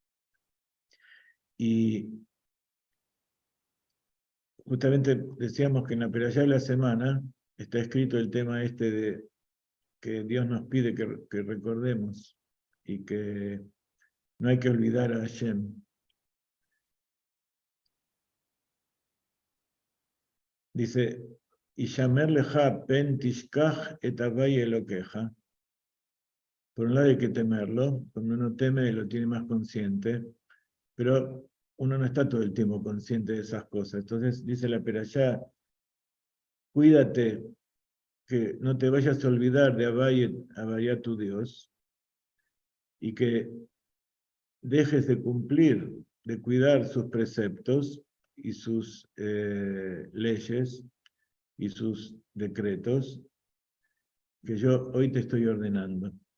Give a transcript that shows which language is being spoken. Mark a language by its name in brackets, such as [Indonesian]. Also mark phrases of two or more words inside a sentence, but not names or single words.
[Spanish] Y justamente decíamos que en la Perashá de la semana está escrito el tema este de que Dios nos pide que recordemos y que no hay que olvidar a Hashem. Dice, [Hebrew] השמר לך פן תשכח את הויה אלהיך. [Spanish] Por un lado hay que temerlo, cuando uno teme lo tiene más consciente, pero uno no está todo el tiempo consciente de esas cosas. Entonces dice la Perashá, cuídate que no te vayas a olvidar de Havaya tu Dios, y que dejes de cumplir, de cuidar sus preceptos y sus leyes y sus decretos que yo hoy te estoy ordenando.